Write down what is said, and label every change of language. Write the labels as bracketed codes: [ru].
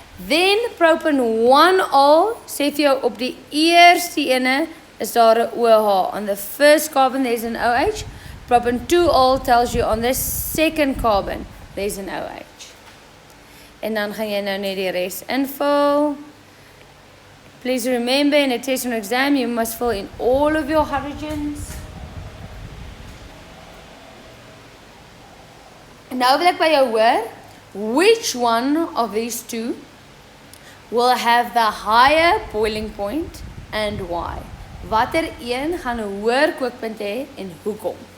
[en] Then [af] propan 1-ol, sê vir jou op die eerste ene is daar 'n OH. [en] On the first carbon there's an OH. Propan 2-ol tells you on the second carbon there's an OH. [af] En dan gaan jy nou net die res invul. [en] Please remember in a test or exam you must fill in all of your hydrogens. [af] En nou wil ek by jou hoor, [en] which one of these two will have the higher boiling point and why? [af] Watter een gaan 'n hoër kookpunt hê en hoekom?